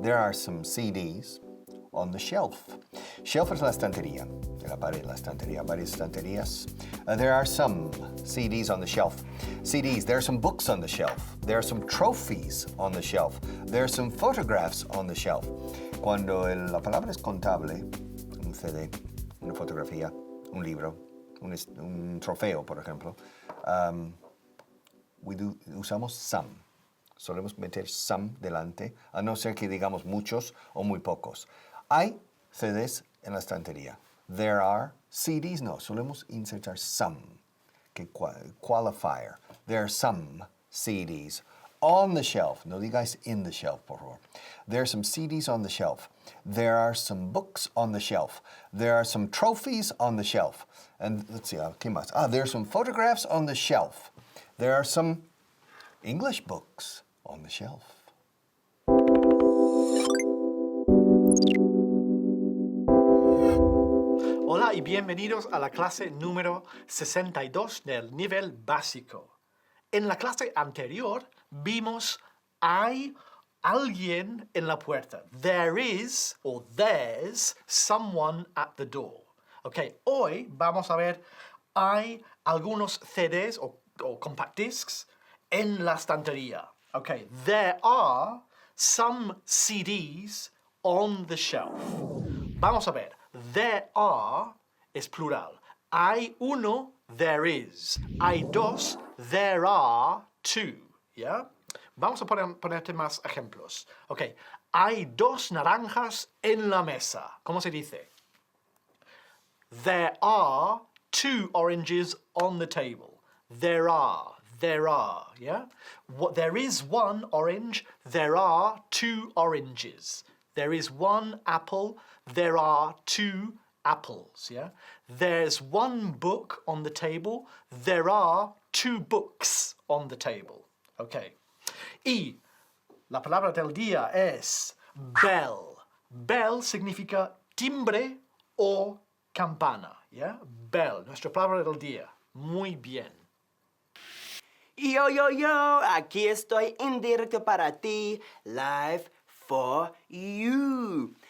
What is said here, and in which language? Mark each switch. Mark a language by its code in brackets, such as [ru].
[en] There are some CDs on the shelf. [es] Shelf es la estantería, de la pared, la estantería, varias estanterías. [en] There are some CDs on the shelf. CDs, there are some books on the shelf. There are some trophies on the shelf. There are some photographs on the shelf. [es] Cuando la palabra es contable, un CD, una fotografía, un libro, un trofeo, por ejemplo, usamos some. Solemos meter some delante, a no ser que digamos muchos o muy pocos. Hay CDs en la estantería. [en] There are CDs, [es] no, solemos insertar some, que qualifier. [en] There are some CDs on the shelf. [es] No digáis [en] in the shelf, [es] por favor. [en] There are some CDs on the shelf. There are some books on the shelf. There are some trophies on the shelf. And let's see, [es] ¿qué más? [en] There are some photographs on the shelf. There are some English books on the shelf. [es] Hola y bienvenidos a la clase número 62 del nivel básico. En la clase anterior vimos hay alguien en la puerta. [en] There is or there's someone at the door. [es] Ok, hoy vamos a ver hay algunos CDs o compact discs en la estantería. [en] Ok, there are some CDs on the shelf. [es] Vamos a ver. There are es plural. Hay uno, [en] there is. [es] Hay dos, [en] there are two. [es] ¿Ya? Vamos a ponerte más ejemplos. Ok. Hay dos naranjas en la mesa. ¿Cómo se dice? [en] There are two oranges on the table. There are. ¿Ya? There is one orange. There are two oranges. There is one apple. There are two apples, yeah? There's one book on the table. There are two books on the table. Okay. [es] Y la palabra del día es bell. Bell significa timbre o campana, ¿ya? Bell, nuestra palabra del día. Muy bien. Yo, aquí estoy en directo para ti, [en] live for you.